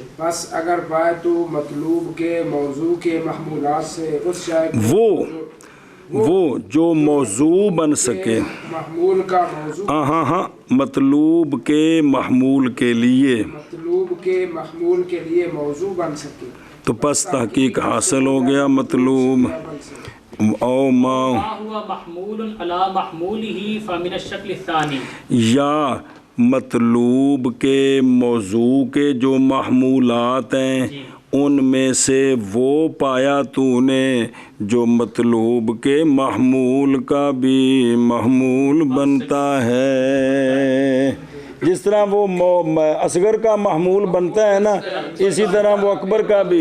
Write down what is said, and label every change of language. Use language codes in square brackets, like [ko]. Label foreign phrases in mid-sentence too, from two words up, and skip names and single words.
[ur] بس اگر پائے تو مطلوب کے موضوع کے محمولات سے اس شے کو وہ جو موضوع بن سکے محمول کا موضوع ہاں مطلوب کے محمول کے لیے مطلوب کے محمول کے لیے موضوع بن سکے تو پس تحقیق حاصل ہو گیا مطلوب. [ar] او ما ہوا محمول علی محموله فمن الشکل الثانی. [ur] یا مطلوب کے موضوع کے جو محمولات ہیں ان میں سے وہ پایا تو نے جو مطلوب کے محمول کا بھی محمول بنتا ہے. جس طرح وہ اصغر کا محمول بنتا ہے نا اسی طرح وہ اکبر کا بھی.